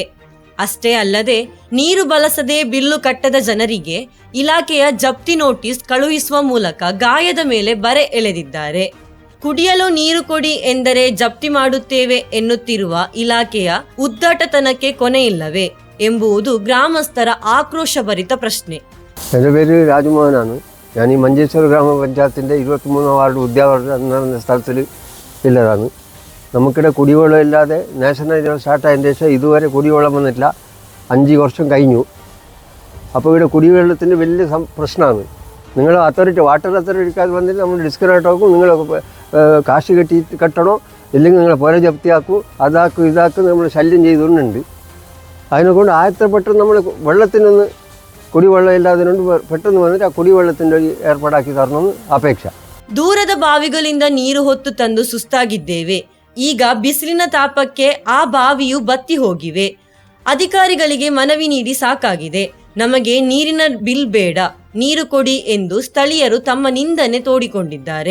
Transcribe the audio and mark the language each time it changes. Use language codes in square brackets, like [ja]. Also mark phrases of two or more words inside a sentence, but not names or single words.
[kn] ಅಷ್ಟೇ ಅಲ್ಲದೆ ನೀರು ಬಳಸದೆ ಬಿಲ್ಲು ಕಟ್ಟದ ಜನರಿಗೆ ಇಲಾಖೆಯ ಜಪ್ತಿ ನೋಟಿಸ್ ಕಳುಹಿಸುವ ಮೂಲಕ ಗಾಯದ ಮೇಲೆ ಬರೆ ಎಳೆದಿದ್ದಾರೆ. ಕುಡಿಯಲು ನೀರು ಕೊಡಿ ಎಂದರೆ ಜಪ್ತಿ ಮಾಡುತ್ತೇವೆ ಎನ್ನುತ್ತಿರುವ ಇಲಾಖೆಯ ಉದ್ದಟತನಕ್ಕೆ ಕೊನೆಯಿಲ್ಲವೇ ಎಂಬುದು ಗ್ರಾಮಸ್ಥರ ಆಕ್ರೋಶಭರಿತ ಪ್ರಶ್ನೆ. [ml] എൻ്റെ പേര് രാജമോഹനാണ്. ഞാൻ ഈ മഞ്ചേശ്വര ഗ്രാമപഞ്ചായത്തിൻ്റെ 23 വാർഡ് ഉദ്യാവരണം എന്ന സ്ഥലത്തിൽ ഉള്ളതാണ്. നമുക്കിടെ കുടിവെള്ളം ഇല്ലാതെ നാഷണൽ ഹൈവേ സ്റ്റാർട്ടായതിന് ശേഷം ഇതുവരെ കുടിവെള്ളം വന്നിട്ടില്ല. 5 വർഷം കഴിഞ്ഞു. അപ്പോൾ ഇവിടെ കുടിവെള്ളത്തിൻ്റെ വലിയ പ്രശ്നമാണ്. നിങ്ങൾ അതോറിറ്റി വാട്ടർ അതോറിറ്റിക്കാർ വന്നിട്ട് നമ്മൾ ഡിസ്കണക്ട് ആക്കും, നിങ്ങൾ കാശ് കെട്ടണോ ഇല്ലെങ്കിൽ നിങ്ങളെ പുര ജപ്തിയാക്കും, അതാക്കും ഇതാക്കും നമ്മൾ ശല്യം ചെയ്തുകൊണ്ടുണ്ട്. അതിനെക്കൊണ്ട് പെട്ടെന്ന് നമ്മൾ വെള്ളത്തിനൊന്ന് കുടിവെള്ളം ഇല്ലാതിനോണ്ട് പെട്ടെന്ന് വന്നിട്ട് ആ കുടിവെള്ളത്തിന്റെ ഏർപ്പാടാക്കി തരണമെന്ന് അപേക്ഷ. [kn] ದೂರದ ಬಾವಿಗಳಿಂದ ನೀರು ಹೊತ್ತು ತಂದು ಸುಸ್ತಾಗಿದ್ದೇವೆ. ಈಗ ಬಿಸಿಲಿನ ತಾಪಕ್ಕೆ ಆ ಬಾವಿಯು ಬತ್ತಿ ಹೋಗಿವೆ. ಅಧಿಕಾರಿಗಳಿಗೆ ಮನವಿ ನೀಡಿ ಸಾಕಾಗಿದೆ. ನಮಗೆ ನೀರಿನ ಬಿಲ್ ಬೇಡ, ನೀರು ಕೊಡಿ ಎಂದು ಸ್ಥಳೀಯರು ತಮ್ಮ ನಿಂದನೆ ತೋಡಿಕೊಂಡಿದ್ದಾರೆ.